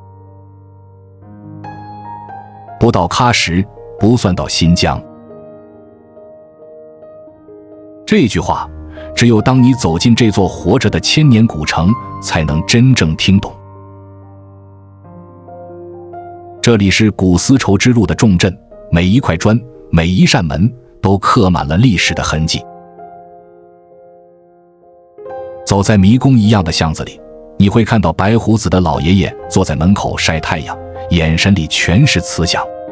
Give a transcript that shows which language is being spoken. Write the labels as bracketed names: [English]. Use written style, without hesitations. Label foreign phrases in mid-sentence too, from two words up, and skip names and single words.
[Chinese] 不到喀什，不算到新疆。這句話，只有當你走進這座活着的千年古城，才能真正聽懂。這裡是古絲綢之路的重鎮，每一塊磚，每一扇門，都刻滿了歷史的痕跡。走在迷宮一樣的巷子裡，你會看到白鬍子的老爺爺坐在門口曬太陽，眼神裡全是慈祥。